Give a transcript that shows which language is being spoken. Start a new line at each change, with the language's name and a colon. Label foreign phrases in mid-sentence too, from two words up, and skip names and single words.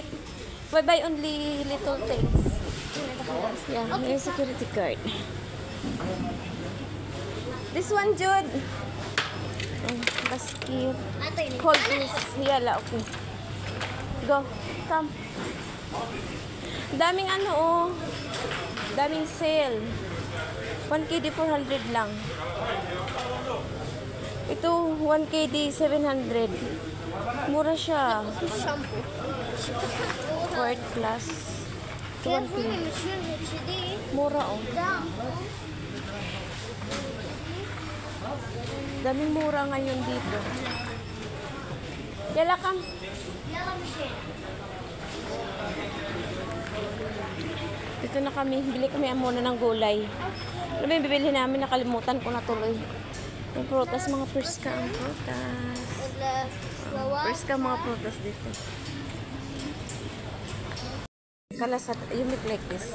English: We buy only little things. Yeah, may security guard. This one, Jude. Basket. Hold this. Yala, okay. Go. Come.
Filipino: Daming oh. Daming sale. 1KD 400 lang. Ito 1KD 700. Mura siya.
Arabic: الشامبو.
English: Fourth class.
Arabic: كيف هم ماشيين كذي؟
Filipino: Mura oh.
Arabic: لا.
Filipino: Daming mura ngayon dito. Kailan kang
Arabic: يلا مشينا.
Filipino: dito na kami. Bili kami muna ng gulay. Ano ba yung bibili namin? Nakalimutan ko na tuloy. Yung prutas, mga perska ang prutas.
Arabic: الفواكه.
Filipino: Perska mga prutas dito.
English: Kalasat, you make like this.